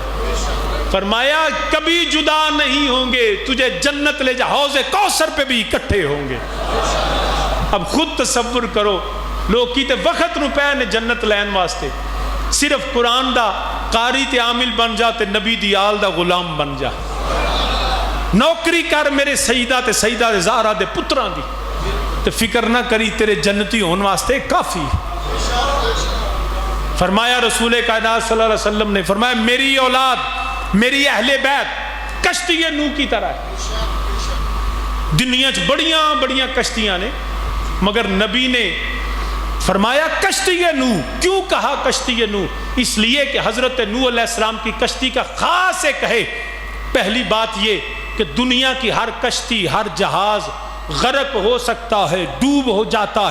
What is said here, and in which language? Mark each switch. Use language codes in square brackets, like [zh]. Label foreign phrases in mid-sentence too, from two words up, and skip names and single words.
[ur] فرمایا کبھی جدا نہیں ہوں گے تجھے جنت لے جا حوض کوثر پہ بھی اکٹھے ہوں گے [pa] اب خود تصور کرو لوگ کیتے وقت نو پے نے جنت لین واسطے صرف قرآن دا قاری تے عامل بن جا تے نبی دی آل دا غلام بن جا نوکری کر میرے سیدہ تے سیدہ دے زہرا دے پتراں دی تے فکر نہ کری تیرے جنتی ہون واسطے کافی [ur] فرمایا رسول کائنات صلی اللہ علیہ وسلم نے فرمایا میری اولاد میری اہل بیت کشتی نوح کی طرح ہے [pa] دنیا چ بڑیاں بڑیاں کشتیاں نے [ur] مگر نبی نے فرمایا کشتی نوح کیوں کہا کشتی نوح اس لیے کہ حضرت نوح علیہ السلام کی کشتی کا خاص ہے کہے پہلی بات یہ کہ دنیا کی ہر کشتی ہر جہاز غرق ہو سکتا ہے ڈوب ہو جاتا